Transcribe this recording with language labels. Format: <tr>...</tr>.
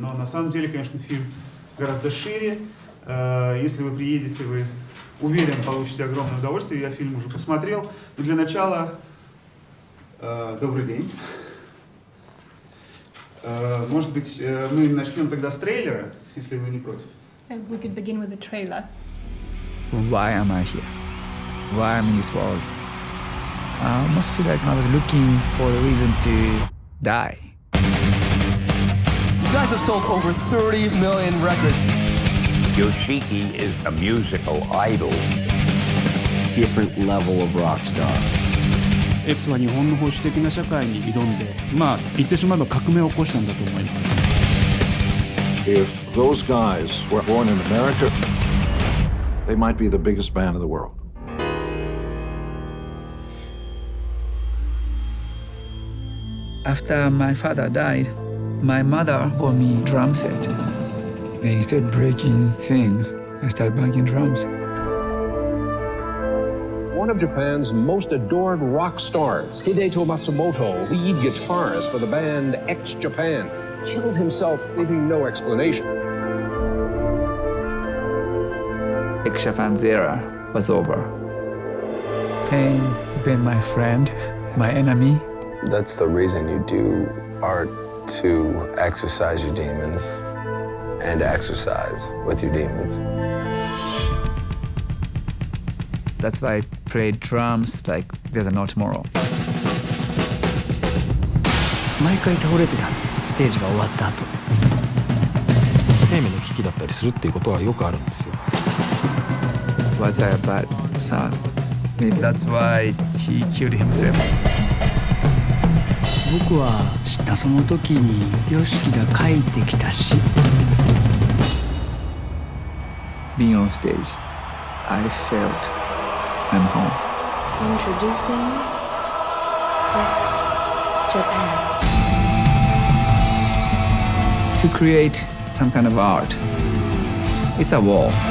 <ru>Но на самом деле, конечно, фильм гораздо шире. Если вы приедете, вы, уверен, получите огромное удовольствие. Я фильм уже посмотрел. Но для начала, добрый день. Может быть, мы начнем тогда с трейлера, если вы не против.</ru> <en>We could begin with the trailer. Why am I here? Why am I in this world? I almost feel like I was looking for a reason to die. You guys have sold over 30 million records. Yoshiki is a musical idol. Different level of rock star.</en> <ja>X は日本の保守的な社会に挑んで、言ってしまえば革命を起こしたんだと思います。</ja> <en>If those guys were born in America, they might be the biggest band in the world. After my father died, my mother bought me a drum set. And instead of breaking things, I started banging drums. One of Japan's most adored rock stars, Hideto Matsumoto, lead guitarist for the band X-Japan, killed himself, leaving no explanation. X-Japan's era was over. Pain has been my friend, my enemy. That's the reason you do art, to exercise your demons and exercise with your demons. That's why I play drums like there's no tomorrow.</en> <ja>毎回倒れてたんです、ステージが終わった後。生命の危機だったりするっていうことはよくあるんですよ。</ja> <en>Was I a bad son? Maybe that's why he killed himself.</en> <ja>僕は知ったその時にYOSHIKIが書いてきた詩。</ja> <en>Being on stage, I felt I'm home. Introducing X-Japan. To create some kind of art, it's a wall.</en>